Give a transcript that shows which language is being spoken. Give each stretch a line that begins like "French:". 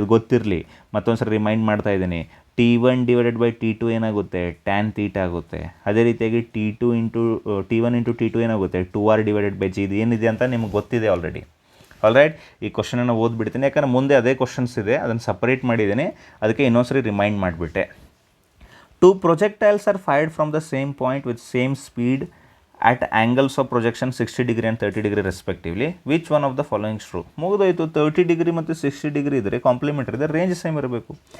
Kannada: ಇದು ಗೊತ್ತಿರಲಿ, ಮತ್ತೊಂದು ಸರಿ ರಿಮೈಂಡ್ ಮಾಡ್ತಾ ಇದ್ದೀನಿ. T1 ಡಿವೈಡೆಡ್ ಬೈ T2 ಏನಾಗುತ್ತೆ, tan ತೀಟಾ ಆಗುತ್ತೆ. ಅದೇ ರೀತಿಯಾಗಿ T1 ಇಂಟು T2 ಏನಾಗುತ್ತೆ, 2R ಡಿವೈಡೆಡ್ ಬೈ G. ಇದು ಏನಿದೆ ಅಂತ ನಿಮ್ಗೆ ಗೊತ್ತಿದೆ ಆಲ್ರೆಡಿ. ಆಲ್ ರೈಟ್, ಈ ಕ್ವಶನನ್ನು ಓದ್ಬಿಡ್ತೀನಿ, ಯಾಕಂದರೆ ಮುಂದೆ ಅದೇ ಕ್ವಶನ್ಸ್ ಇದೆ, ಅದನ್ನು ಸಪ್ರೇಟ್ ಮಾಡಿದ್ದೀನಿ, ಅದಕ್ಕೆ ಇನ್ನೊಂದ್ಸರಿ ರಿಮೈಂಡ್ ಮಾಡಿಬಿಟ್ಟೆ.
English: 2 projectiles are fired from the same point with same speed at angles of projection 60 degree and 30 degree respectively. Which one of the following is true?
Kannada: ಮುಗಿದೋಯ್ತು. 30 ಡಿಗ್ರಿ ಮತ್ತು 60 ಡಿಗ್ರಿ ಇದ್ದರೆ ಕಾಂಪ್ಲಿಮೆಂಟರಿ ಇದೆ, ರೇಂಜ್ ಸೇಮ್ ಇರಬೇಕು.